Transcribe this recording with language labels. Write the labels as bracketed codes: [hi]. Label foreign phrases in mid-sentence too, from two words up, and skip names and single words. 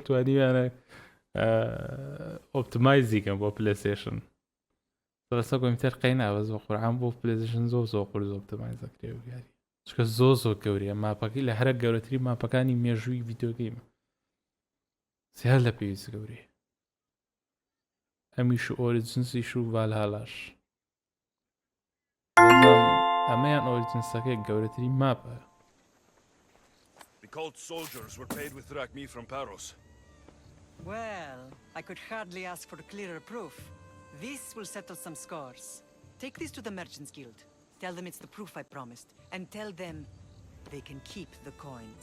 [ckb] توانیویانە ئۆپتمایزیکەم بۆ پلەیستێشن سەرەستا کۆمپیوتەر قەیناوە زۆر قورعان بۆ پلەیستێشن زۆر زۆر قورس ئۆپتمایزەکرێ یاری چکە زۆر زۆر گەورەیە ماپەکەی لە هەرە گەورەتری ماپەکانی مێژووی ڤیدیۆگەیمە سێ لە پێویست گەورەیە ئەمیش و ئۆریجنسیش و ڤالهالاش ئەمەیان ئۆریجنسەکەی گەورەتری ماپە [en] The cult soldiers were paid with drachmi from Paros. Well, I could hardly ask for clearer proof. This will settle some scores. Take this to the Merchants Guild. Tell them it's the proof I promised. And tell them they can keep the coins.